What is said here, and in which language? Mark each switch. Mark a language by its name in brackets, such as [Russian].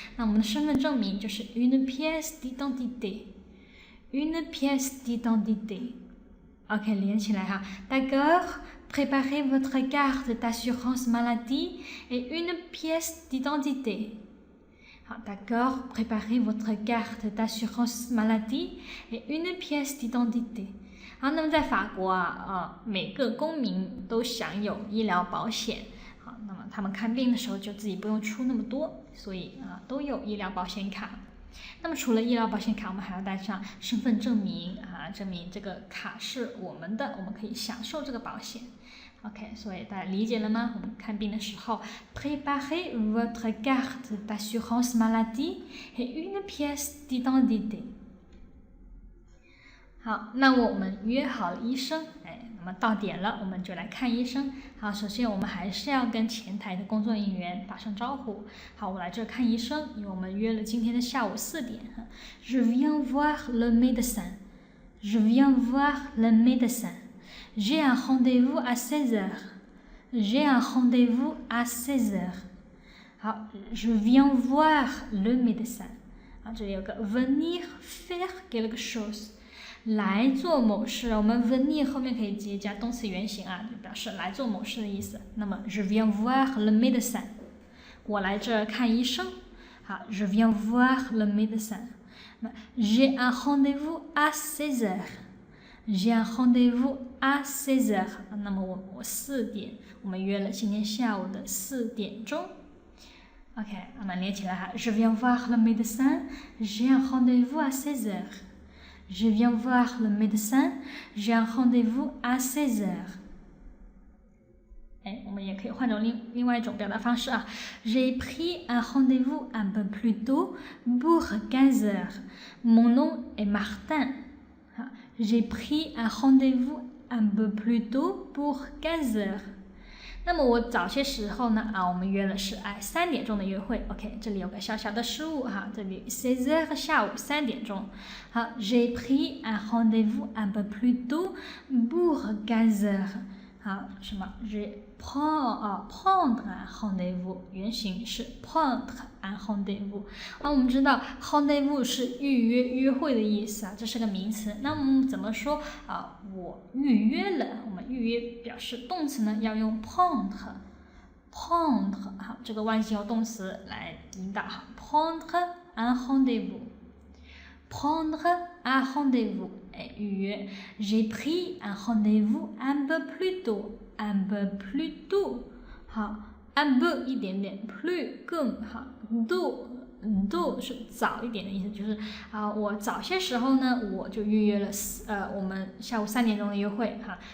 [Chinese] 那我们的身份证明就是 [French] une pièce d'identité。une pièce d'identité。OK， 连起来D'accord。Préparez votre carte d'assurance maladie et une pièce d'identité。 好 ，D'accord. Préparez votre carte d'assurance maladie et une pièce d'identité。 [Chinese] 好，那么在法国每个公民都享有医疗保险。好，那么他们看病的时候就自己不用出那么多，所以都有医疗保险卡。那么除了医疗保险卡，我们还要带上身份证明证明这个卡是我们的，我们可以享受这个保险。 OK， 所以大家理解了吗？我们看病的时候 ，Préparez votre carte d'assurance maladie et une pièce d'identité。好，那我们约好了医生，那么到点了，我们就来看医生。好，首先我们还是要跟前台的工作人员打声招呼。好，我来这看医生，因为我们约了今天的下午4点。 [French] Je viens voir le médecin. Je viens voir le médecin.J'ai un rendez-vous à 16h. J'ai un rendez-vous à 16h. 好 je viens voir le médecin. [Chinese] 这里有个 [French] venir faire quelque chose. [Chinese] 来做某事，我们 venir 后面可以直接加动词原形就表示来做某事的意思。 [French] 那么 je viens voir le médecin. [Chinese] 我来这看医生。 [French] 好 je viens voir le médecin. J'ai un rendez-vous à 16h.J'ai un rendez-vous à 16h. [Chinese] 那么我4点，我们约了今天下午的4点钟。 [French] OK， 那么连起来Je viens voir le médecin. J'ai un rendez-vous à 16h. Je viens voir le médecin. J'ai un rendez-vous à 16h. [Chinese] 我们也可以换种另外一种表达方式 [French] J'ai pris un rendez-vous un peu plus tôt pour 15h. Mon nom est Martin.J'ai pris un rendez-vous un peu plus tôt pour 15h. [Chinese] 那么我早些时候呢我们约了是3点钟的约会。 OK， 这里有个小小的失误这里 16h 和下午3点钟。 [French] 好 ，J'ai pris un rendez-vous un peu plus tôt pour 15h. 好，什么 ？Je prendre un rendez-vous 原型是 prendre un rendez-vous。 [Chinese] 我们知道 rendez-vous 是预约、约会的意思这是个名词。那我们怎么说我预约了？我们预约表示动词呢，要用 prendre。 [French] 好， [Chinese] 这个完形由动词来引导 [French] prendre un rendez-vous。prendre un rendez-vous 预约 J'ai pris un rendez-vous un peu plus tôt。un peu plus tôt 好 un peu 一点点 plus 更好 tôt [Chinese] do 是早一点的意思，就是我早些时候呢，我就预约了我们下午3点钟的约会哈。